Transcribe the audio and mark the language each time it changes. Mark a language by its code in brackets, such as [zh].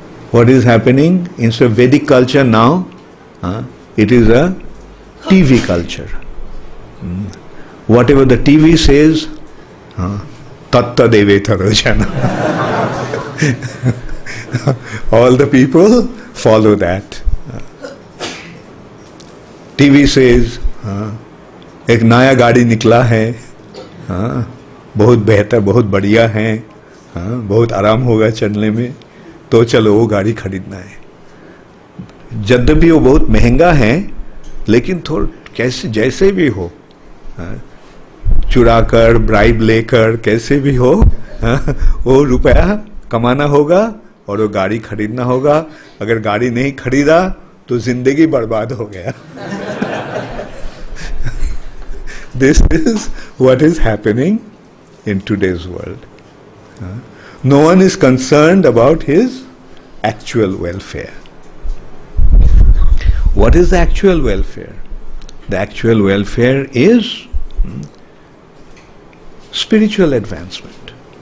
[en] What is happening? Instead of Vedic culture now, it is a TV culture. Whatever the TV says, [sa] tatta devetaro jana. [en] All the people follow that. TV says, [hi] एक नया गाड़ी निकला है, बहुत बेहतर, बहुत बढ़िया है, बहुत आराम होगा चलने में, तो चलो वो गाड़ी खरीदना है. यद्यपि वो बहुत महंगा है, लेकिन कैसे जैसे भी हो, चुरा कर, ब्राइब लेकर, कैसे भी हो, वो रुपया कमाना होगा और वो गाड़ी खरीदना होगा. अगर गाड़ी नहीं खरीदा तो जिंदगी बर्बाद हो गया. [en] This is what is happening in today's world. No one is concerned about his actual welfare. What is the actual welfare? The actual welfare is spiritual advancement.